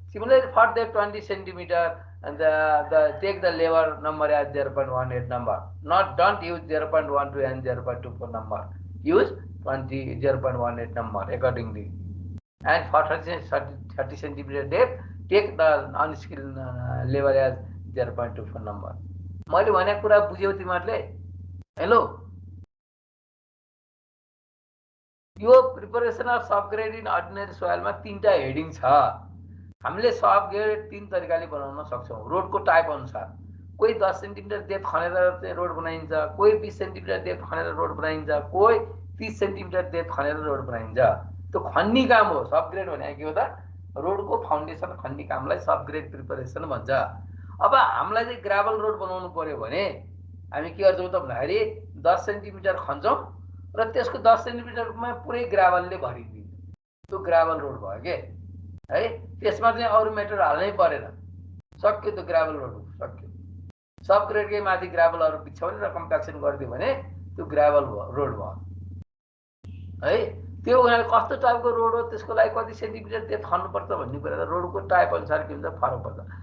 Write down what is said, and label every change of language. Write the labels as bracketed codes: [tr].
[en] Similarly, for depth 20 centimeter, and take the labor number as 0.18 number. Don't use 0.12 and 0.24 number. Use 0.18 number accordingly. And for 30 centimeter depth, take the unskilled labor as 0.24 number. [ne] मैले भनेको कुरा बुझ्यौ तिमीहरूले? Hello, यो preparation of subgrade in ordinary सोइलमा तीनटा heading छ। हामीले subgrade तीन तरिकाले बनाउन सक्छौँ रोडको टाइप अनुसार। कोही 10 सेन्टिमिटर डेप्थ खनेर चाहिँ रोड बनाइन्छ, कोही 20 सेन्टिमिटर डेप्थ खनेर रोड बनाइन्छ, कोही 30 सेन्टिमिटर डेप्थ खनेर रोड बनाइन्छ। त्यो खन्ने काम हो। सबग्रेड भनेको के हो त? रोडको फाउन्डेसन खन्ने कामलाई सबग्रेड प्रिपरेसन भन्छ। अब हामीलाई चाहिँ ग्राभल रोड बनाउनु पर्यो भने हामी के गर्छौँ त भन्दाखेरि 10 सेन्टिमिटर खन्छौँ र त्यसको 10 सेन्टिमिटरमा पुरै ग्राभलले भरिदिन्छ। त्यो ग्राभल रोड भयो के है। त्यसमा चाहिँ अरू मेटेरियल हाल्नै परेन, सक्यो त्यो ग्राभल रोड सक्यो। सबग्रेडकै माथि ग्राभलहरू बिछाउने र कम्प्याक्सन गरिदियो भने त्यो ग्राभल रोड भयो है। त्यो कस्तो टाइपको रोड हो, त्यसको लागि कति सेन्टिमिटर डेप्थ खन्नुपर्छ भन्ने कुरा त रोडको टाइप अनुसार के हुन्छ फरक पर्छ।